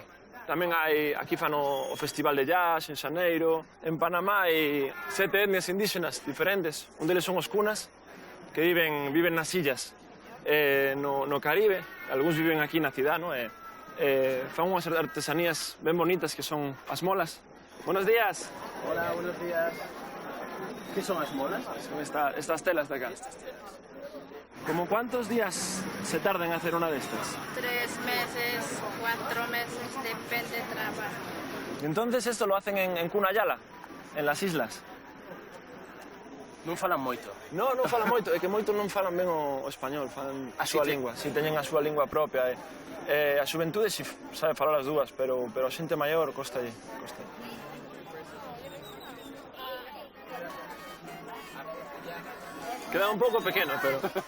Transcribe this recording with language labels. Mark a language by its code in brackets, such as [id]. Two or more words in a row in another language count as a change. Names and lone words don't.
[gl] Tamén aquí fan o Festival de Jazz en Xaneiro. En Panamá hai 7 etnias indígenas diferentes. Un deles son os cunas, que viven nas illas no Caribe. Algúns viven aquí na cidade, non? Fan unhas artesanías ben bonitas que son as molas. [es] Buenos días. Hola, buenos días. ¿Qué son las molas? Son estas telas de acá. ¿Cómo cuántos días se tarda en hacer una de estas? 3 meses, 4 meses, depende del trabajo. ¿Y entonces esto lo hacen en Cunayala, en las islas? [gl] Non falan moito. Non falan moito, é que moito non falan ben o español, falan a súa lingua. Si teñen a súa lingua propia. A xuventude si sabe falar as dúas, pero a xente maior costalle. Queda un pouco pequeno, pero...